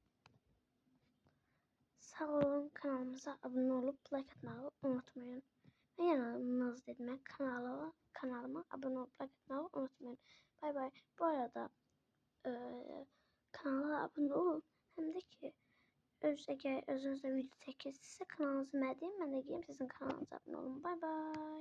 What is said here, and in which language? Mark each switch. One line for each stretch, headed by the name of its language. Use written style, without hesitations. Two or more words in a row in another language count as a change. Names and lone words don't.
Turkish: Sağ olun, kanalımıza abone olup like atmayı unutmayın. Ve yanılmaz dedim, kanalıma abone olup like atmayı unutmayın. Bay bay. Bu arada kanala abone olun.
Azerbaijani: Hem de ki eğer özünüzde video çəkilirsə kanalınızı mənə deyin, mən də gəlim sizin kanalınıza abone olun. Bay bay.